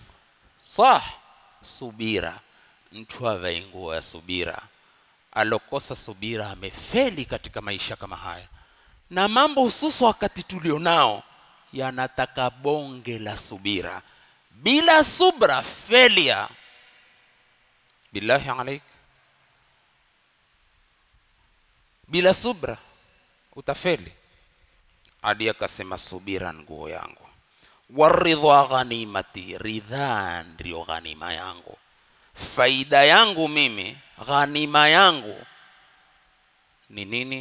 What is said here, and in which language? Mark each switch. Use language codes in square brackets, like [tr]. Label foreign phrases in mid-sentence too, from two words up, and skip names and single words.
[sw] Subira, mtu avae nguo ya subira. Alokosa subira amefeli katika maisha kama haya. Na mambo hususa wakati tulionao yanataka bonge la subira. Bila subra failure. [ar] بالله عليك, [sw] bila subra utafeli. Ali akasema subira nguo yangu. [ar] والرضا غنيمتي, [sw] ridha ndio ghanima yangu. Faida yangu mimi, ghanima yangu ni nini?